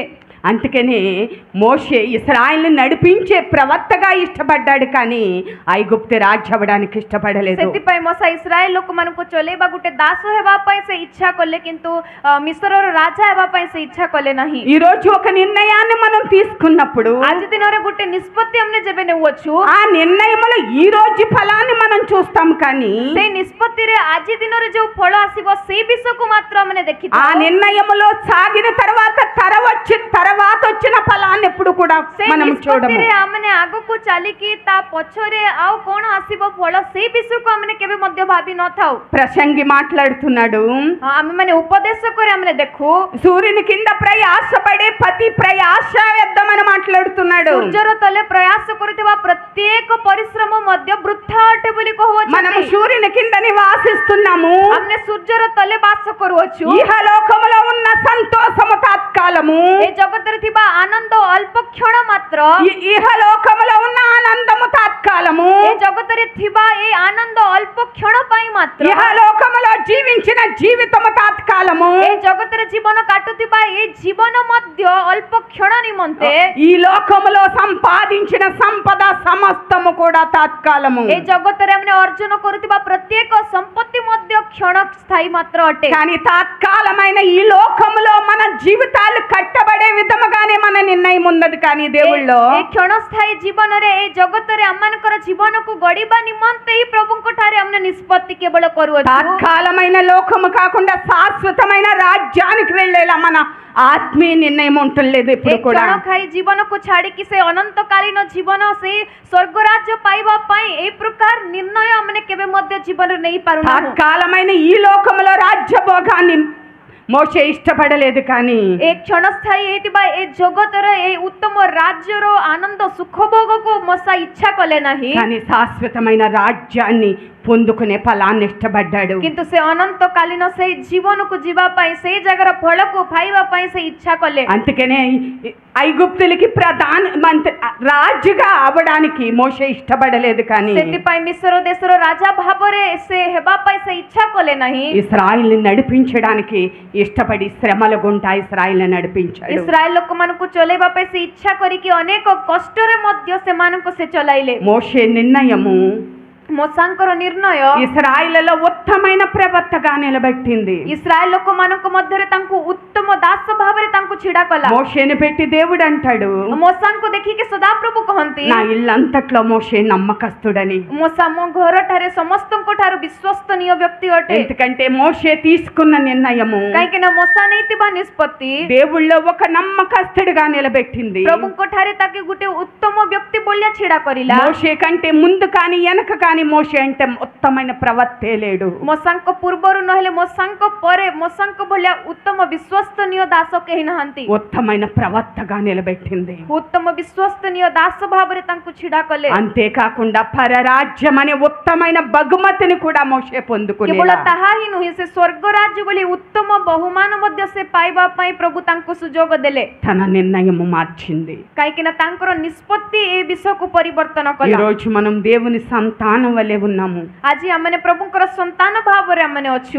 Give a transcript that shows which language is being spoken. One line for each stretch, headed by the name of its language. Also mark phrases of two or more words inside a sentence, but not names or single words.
Telugu: అందుకనే మోషే ఇశ్రాయేలును నడిపించే ప్రవక్తగా ఇష్టపడ్డాడు, కానీ ఐగుప్తు రాజు అవ్వడానికి ఇష్టపడలేదు.
Odia: ସେଥିପାଇଁ ମୋସା ଇସ୍ରାଏଲ ଲୋକମାନଙ୍କୁ ଚଲେଇବା ଗୋଟେ ଦାସ ହେବା ପାଇଁ ସେ ଇଚ୍ଛା କଲେ, କିନ୍ତୁ ମିଶ୍ରର ରାଜା ହେବା ପାଇଁ ସେ ଇଚ୍ଛା କଲେ ନାହିଁ।
Telugu: ఈ రోజు ఒక నిర్ణయాన్ని మనం తీసుకున్నప్పుడు
Odia: ଆଜି ଦିନରେ ଗୋଟେ ନିଷ୍ପତ୍ତି ଆମେ ଯେବେ ନେଉଛୁ,
Telugu: ఆ నిర్ణయంలో ఈ రోజు ఫలాన్ని మనం చూస్తాం, కానీ
Odia: ସେଇ ନିଷ୍ପତ୍ତିରେ ଆଜି ଦିନରେ ଯୋଉ ଫଳ ଆସିବ ସେଇ ବିଷୟକୁ ମାତ୍ର ଆମେ
Telugu: ఆ
Odia: ଦେଖିଥାଉ।
Telugu: నిర్ణయంలో సాగిన తర్వాత తర్వాత వచ్చిన ఫలాన్ని ఎప్పుడు కూడా
Odia: ସେଇ
Telugu: మనం చూడము.
Odia: ନିଷ୍ପତ୍ତିରେ ଆମେ ଆଗକୁ ଚାଲିକି ତା ପଛରେ ଆଉ କଣ ଆସିବ ଫଳ ସେଇ ବିଷୟକୁ ଆମେ କେବେ ମଧ୍ୟ ଭାବି ନଥାଉ।
Telugu: ప్రసంగి మాట్లాడుతున్నాడు,
Odia: ଆମେ ମାନେ ଉପଦେଶ କରି ଆମେ ଦେଖୁ
Telugu: సూర్యుని కింద ప్రయాసపడే ప్రతి ప్రయాస వ్యర్థమని మాట్లాడుతున్నాడు.
Odia: ସୂର୍ଯ୍ୟର ତଳେ ପ୍ରୟାସ କରୁଥିବା ପ୍ରତ୍ୟେକ ପରିଶ୍ରମ ମଧ୍ୟ ବୃଥା ଅଟେ ବୋଲି
Telugu: మనం
Odia: କହୁଅଛନ୍ତି।
Telugu: సూర్యుని కింద నివాసిస్తున్నాము,
Odia: ଆମେ ସୂର୍ଯ୍ୟର ତଳେ ବାସ କରୁଅଛୁ।
Telugu: ఇహలోకములో ఉన్న సంతోషము తాత్కాలము,
Odia: ଏ ଜଗତରେ ଥିବା ଆନନ୍ଦ ଅଳ୍ପ କ୍ଷଣ ମାତ୍ର,
Telugu: ఇహలోకములో ఉన్న ఆనందము తాత్కాలము,
Odia: ଏ ଜଗତରେ ଥିବା ଏ ଆନନ୍ଦ ଅଳ୍ପ କ୍ଷଣ ପାଇଁ ମାତ୍ର,
Telugu: ఇహలోకములో జీవించిన జీవితము తాత్కాలము,
Odia: ଏ ଜଗତରେ ଜୀବନ କାଟୁଥିବା ଏ ଜୀବନ ମଧ୍ୟ ଅଳ୍ପ କ୍ଷଣ ନିମନ୍ତେ,
Telugu: ఈ లోకములో సంపాదించిన సంపద సమస్తము కూడా తాత్కాలము.
Odia: ଏ ଜଗତରେ ଆମେ ଅର୍ଜନ କରୁଥିବା ପ୍ରତ୍ୟେକ ସମ୍ପତ୍ତି ମଧ୍ୟ କ୍ଷଣସ୍ଥାୟୀ ମାତ୍ର ଅଟେ।
Telugu: కానీ తాత్కాలమైన ఈ లోకములో మన జీవితాలు కట్టబడే విధముగానే మన నిర్ణయం ఉన్నది, కానీ దేవుళ్ళో
Odia: ଏ କ୍ଷଣସ୍ଥାୟୀ ଜୀବନରେ ଏ ଜଗତରେ ଆମମାନଙ୍କର ଜୀବନକୁ ଗଢିବା ନିମନ୍ତେ ହିଁ ପ୍ରଭୁଙ୍କ ଠାରେ ଆମେ ନିଷ୍ପତ୍ତି କେବଳ କରୁଅଛୁ।
Telugu: తాత్కాలమైన లోకము కాకుండా శాశ్వతమైన రాజ్యానికి వెళ్ళేలా మన ఆత్మీయ నిర్ణయం ఉంటలేదు
Odia: ଏ
Telugu: ఇప్పుడు కూడా.
Odia: କ୍ଷଣସ୍ଥାୟୀ ଜୀବନକୁ ଛାଡିକି ସେ ଅନନ୍ତକାଳୀନ ଜୀବନ ସେ ସ୍ୱର୍ଗ ରାଜ୍ୟ ପାଇବା ପାଇଁ এই ପ୍ରକାର ନିର୍ଣ୍ଣୟ ଆମେ କେବେ ମଧ୍ୟ ଜୀବନରେ ନେଇ ପାରୁନାହୁଁ।
Telugu: తాత్కాలమైన ఈ లోకములో రాజ్యభోగాన్ని మోషే ఇష్టపడలేదు, కానీ
Odia: ଏ କ୍ଷଣସ୍ଥାୟୀ ହେଇଥିବା ଏ ଜଗତର ଏ ଉତ୍ତମ ରାଜ୍ୟର ଆନନ୍ଦ ସୁଖ ଭୋଗକୁ ମୋସା ଇଚ୍ଛା କଲେ ନାହିଁ,
Telugu: కానీ శాశ్వతమైన రాజ్యాన్ని పొందుకునే ఫలాన్ని ఇష్టపడ్డాడు.
Odia: କିନ୍ତୁ ସେ ଅନନ୍ତକାଳୀନ ସେଇ ଜୀବନକୁ ଯିବା ପାଇଁ ସେଇ ଜାଗାର ଫଳକୁ ପାଇବା ପାଇଁ ସେ ଇଚ୍ଛା କଲେ।
Telugu: అందుకనే ఐగుప్తులకి ప్రధాన మంత్రి రాజుగా అవడానికి మోషే ఇష్టపడలేదు, కానీ
Odia: ସେଥିପାଇଁ ମିଶ୍ର ଦେଶର ରାଜା ଭାବରେ ସେ ହେବା ପାଇଁ ସେ ଇଚ୍ଛା କଲେ ନାହିଁ।
Telugu: ఇశ్రాయేలుని నడిపించడానికి ఇష్టపడి శ్రమల గుండా ఇశ్రాయేలుని నడిపించాడు.
Odia: ଇସ୍ରାଏଲ ଲୋକମାନଙ୍କୁ ଚଲେଇବା ପାଇଁ ସେ ଇଚ୍ଛା କରିକି ଅନେକ କଷ୍ଟରେ ମଧ୍ୟ ସେମାନଙ୍କୁ ସେ ଚଲାଇଲେ।
Telugu: మోషే నిర్ణయము
Odia: ମୋସାଙ୍କର ନିର୍ଣ୍ଣୟ
Telugu: ఇశ్రాయేలులో ఉత్తమైన ప్రవక్తగా నిలబెట్టింది.
Odia: ଇସ୍ରାଏଲ ଲୋକମାନଙ୍କ ମଧ୍ୟରେ ତାଙ୍କୁ ଉତ୍ତମ ଦାସ ଭାବରେ ତାଙ୍କୁ ଛିଡା କଲା।
Telugu: మోషేని పెట్టి దేవుడు అంటాడు,
Odia: ମୋସାଙ୍କୁ ଦେଖିକି ସଦାପ୍ରଭୁ କହନ୍ତି,
Telugu: నా ఇల్లంతట్లో మోషే నమ్మకస్తుడని.
Odia: ମୋସା ମୋ ଘରଠାରେ ସମସ୍ତଙ୍କ ଠାରୁ ବିଶ୍ୱସ୍ତନୀୟ ବ୍ୟକ୍ତି ଅଟେ।
Telugu: ఎందుకంటే మోషే తీసుకున్న నిర్ణయము
Odia: କାହିଁକି ନା ମୋସା ନେଇଥିବା ନିଷ୍ପତ୍ତି
Telugu: దేవుళ్ళో ఒక నమ్మకస్తుడిగా నిలబెట్టింది.
Odia: ପ୍ରଭୁଙ୍କ ଠାରେ ତାକେ ଗୋଟେ ଉତ୍ତମ ବ୍ୟକ୍ତି ଭଳିଆ ଛିଡା କରିଲା।
Telugu: మోషే కంటే ముందు కానీ వెనక కానీ కానీ మోషే అంటే ఉత్తమైన ప్రవక్తే లేడు.
Odia: ମୋସାଙ୍କ ପୂର୍ବରୁ ନହେଲେ ମୋସାଙ୍କ ପରେ ମୋସାଙ୍କ ଭଳିଆ ଉତ୍ତମ ବିଶ୍ୱସ୍ତନୀୟ ଦାସ କେହି ନାହାନ୍ତି.
Telugu: ఉత్తమైన ప్రవక్తగా నిలబెట్టింది.
Odia: ଉତ୍ତମ ବିଶ୍ୱସ୍ତନୀୟ ଦାସ ଭାବରେ ତାଙ୍କୁ ଛିଡ଼ା କଲେ.
Telugu: అంతేకాకుండా పరరాజ్యం అనే ఉత్తమైన బహుమతిని కూడా మోషే
Odia: କେବଳ
Telugu: పొందుకునేలా
Odia: ତାହା ହିଁ ନୁହେଁ, ସେ ସ୍ୱର୍ଗ ରାଜ୍ୟ ଭଳି ଉତ୍ତମ ବହୁମାନ ମଧ୍ୟ ସେ ପାଇବା ପାଇଁ ପ୍ରଭୁ ତାଙ୍କୁ ସୁଯୋଗ ଦେଲେ.
Telugu: తన నిర్ణయము మార్చింది.
Odia: କାହିଁକି ନା ତାଙ୍କର ନିଷ୍ପତ୍ତି ଏ ବିଷୟକୁ ପରିବର୍ତ୍ତନ
Telugu: ఈ
Odia: କଲା.
Telugu: రోజు మనం దేవుని సంతానం వలె ఉన్నాము.
Odia: ଆଜି ଆମମାନେ ପ୍ରଭୁଙ୍କର ସନ୍ତାନ ଭାବରେ ଆମମାନେ ଅଛୁ.